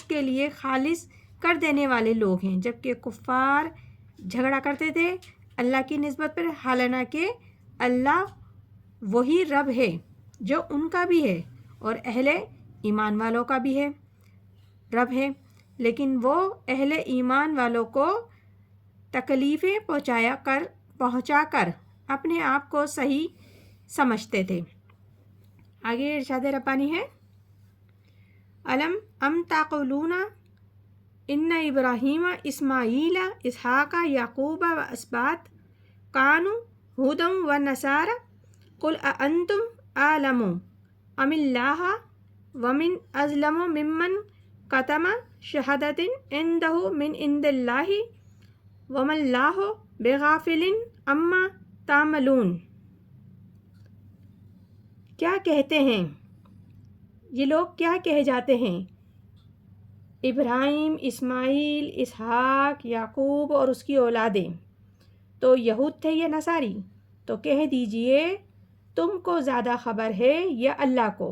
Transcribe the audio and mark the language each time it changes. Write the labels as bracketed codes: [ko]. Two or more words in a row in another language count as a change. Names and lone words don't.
[ur] کے لیے خالص کر دینے والے لوگ ہیں، جبکہ کفار جھگڑا کرتے تھے اللہ کی نسبت پر، حالانکہ اللہ وہی رب ہے جو ان کا بھی ہے اور اہل ایمان والوں کا بھی ہے رب ہے، لیکن وہ اہل ایمان والوں کو تکلیفیں پہنچا کر اپنے آپ کو صحیح سمجھتے تھے۔ آگے ارشاد ربانی ہے [ar] ام تقولون ان ابراہیم اسماعیل اسحاق یعقوب و اسباط کانوا ھودا و نصارا قل اانتم اعلم ام اللہ ومن اظلم ممن کتم شہادۃ عندہ من عند اللہ وما اللہ بغافل عما تعملون۔ [ur] کیا کہتے ہیں یہ لوگ، کیا کہے جاتے ہیں؟ ابراہیم، اسماعیل، اسحاق، یعقوب اور اس کی اولادیں تو یہود تھے یا نصاری؟ تو کہہ دیجئے تم کو زیادہ خبر ہے یا اللہ کو؟